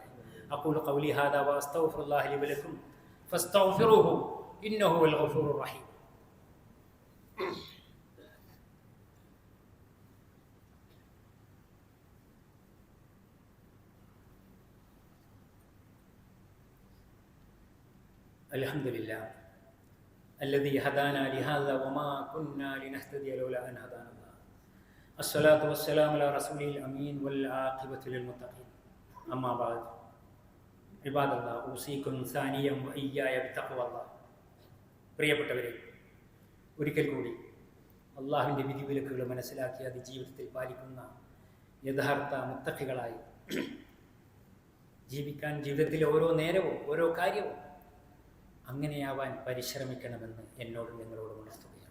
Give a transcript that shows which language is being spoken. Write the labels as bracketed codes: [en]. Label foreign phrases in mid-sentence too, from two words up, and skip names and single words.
[ar] أقول قولي هذا وأستغفر الله لي ولكم فاستغفروه إنه هو الغفور الرحيم. അൽഹംദുലില്ലാഹ് الذي هدانا لهذا وما كنا لنهتدي لولا أن هدانا الله. الصلاة والسلام على رسوله الأمين والعاقبة للمتقين. أما بعد عباد الله أوصيكم ثانيا وإياي بتقوى الله. [ml] പ്രിയപ്പെട്ടവരെ, ഒരിക്കൽ കൂടി അള്ളാഹുവിൻ്റെ വിധിവിലക്കുകൾ മനസ്സിലാക്കി അത് ജീവിതത്തിൽ പാലിക്കുന്ന യഥാർത്ഥ മുത്തഖികളായി ജീവിക്കാൻ ജീവിതത്തിലെ ഓരോ നേരവും ഓരോ കാര്യവും അങ്ങനെയാവാൻ പരിശ്രമിക്കണമെന്ന് എന്നോടും നിങ്ങളോടും ഉണർത്തുകയാണ്.